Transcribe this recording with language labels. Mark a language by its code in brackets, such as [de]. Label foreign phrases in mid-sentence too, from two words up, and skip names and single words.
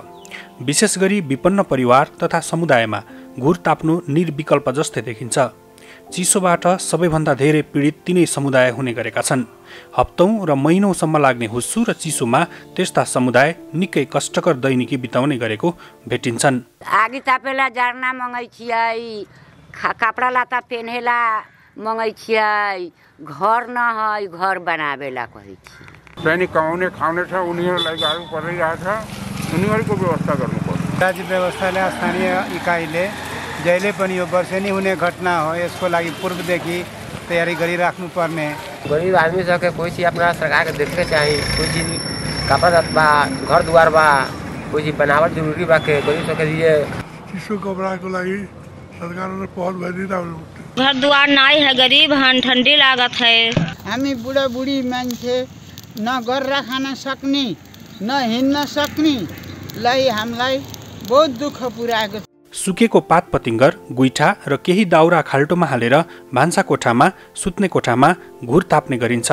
[ne] विशेष गरी विपन्न परिवार तथा समुदायमा घुर ताप्नु निर्विकल्प जस्तै देखिन्छ। चिसोबाट सबैभन्दा धेरै पीडित तिनै समुदाय हुने गरेका छन्। हप्तौं र महिनौसम्म लाग्ने हुस्सु र चिसोमा त्यस्ता समुदाय निकै कष्टकर दैनिकी बिताउने गरेको भेटिन्छन्। [mai] आगी तापेला जार्ना मंगै छियै, कपड़ा लाता पेन्हेला मंगै छियै, घर न है घर बनावेला कहै छी। [ne] पैनी कमाउने खाउने छ उनीहरूलाई गाह्रो परिरहेछ, उनीहरूको व्यवस्था गर्नुपर्छ। राज्य व्यवस्थाले स्थानीय इकाइले जहिले पनि यो वर्षेनी हुने घटना हो, यसको लागि पूर्वदेखि तयारी गरिराख्नुपर्ने। [bho] गरीब आदमी सबके कोई चीज अपना सरकार के देखे चाहिए, कोई चीज कपड़ा बा, घर द्वार बा, कोई चीज बनावट जरूरी बा के गरीब सबके लिए। [ne] चिसो कपड़ा को लागि सरकार ने पहल भइदिरहेको छ। [bho] घर द्वार नहीं है, गरीब हन, ठंडी लागत है। [ne] हामी बुढा बुढी मान्छे न गरेर खान सक्ने न हिँड्न सक्ने लाई हामीलाई बहुत दुःख पुर्याएको छ। सुकेको पात पतिङ्गर, गुइठा र केही दाउरा खाल्टोमा हालेर भान्सा कोठामा, सुत्ने कोठामा घुर ताप्ने गरिन्छ।